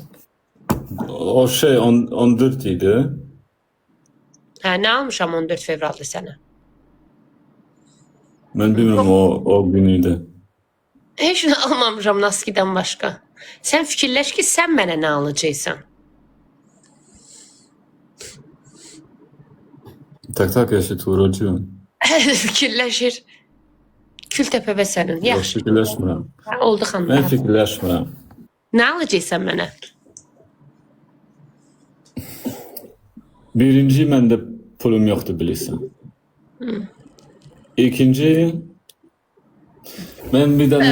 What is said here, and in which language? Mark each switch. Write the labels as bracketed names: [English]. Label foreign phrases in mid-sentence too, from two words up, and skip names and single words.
[Azerbaijani] O 14 idi. Hə, nə almışam 14 fevralda sənə? Mən bilmirəm o gün idi. Heç nə almamışam Naskidən başqa. Sən fikirləş ki, sən mənə nə alacaqsan? [Polish] Tak, ja się tu urodziłem. [Azerbaijani] Fikirləşir. Gültepe və sənin. Yox, Yaxşı. fikirləşmirəm. Oldu Mən xanım. fikirləşmirəm. Nə alacaqsan mənə? Birinci, məndə pulum yoxdur, bilirsən. İkinci, mən bir dənə